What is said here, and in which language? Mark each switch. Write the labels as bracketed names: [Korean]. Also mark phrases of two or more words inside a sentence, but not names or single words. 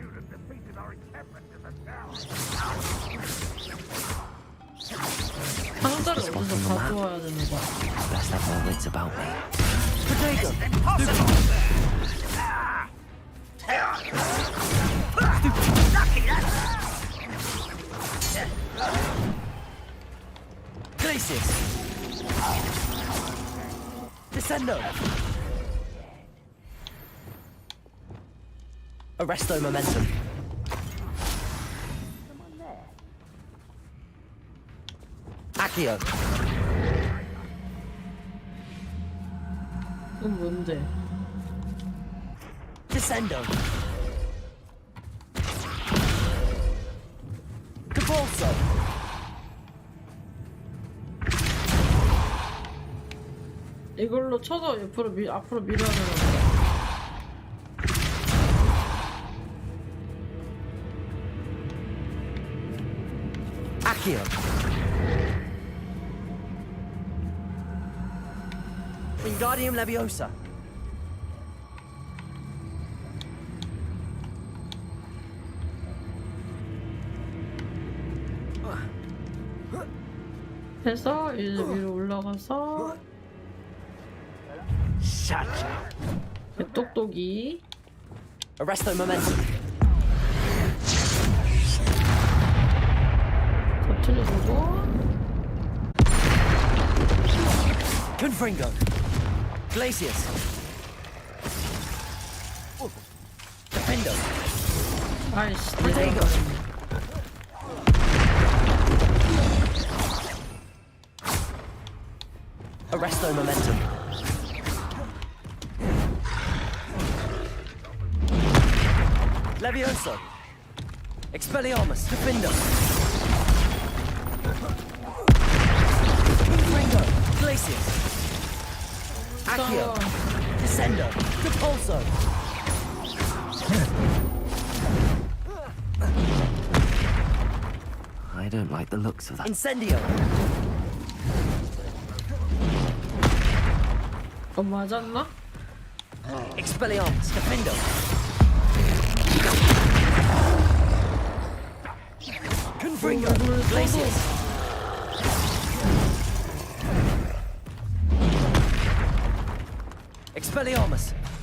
[English] defeated our encampment in the town. [Korean] 상자를 어디서 가져와야 되는 거야? [English] Best have my wits about me. [Latin] Glacius! Descendo! Arresto momentum. Accio. [Korean] 이건 뭔데? [Latin] Descendo. Cabalso. [Korean] 이걸로 쳐서 앞으로 밀어야 되는 거야. [Latin] Accio. Wingardium Leviosa. [Korean] 해서 이제 위로 올라가서 똑똑이 [Latin] Arresto momentum. [Korean] 터트려주고 [Latin] Confringo. Glacius. Defendo. [Korean] 아이씨 [Latin] Protego. Arresto momentum. Levioso. Expelliarmus. Defendo. Confringo. Glacius. Accio. Descendo. Repulso. [English] I don't like the looks of that. [Latin] Incendio. [Korean] 맞았나? [Latin] Expelliarmus. Defendo. Confringo. Glacius. Expelliarmus.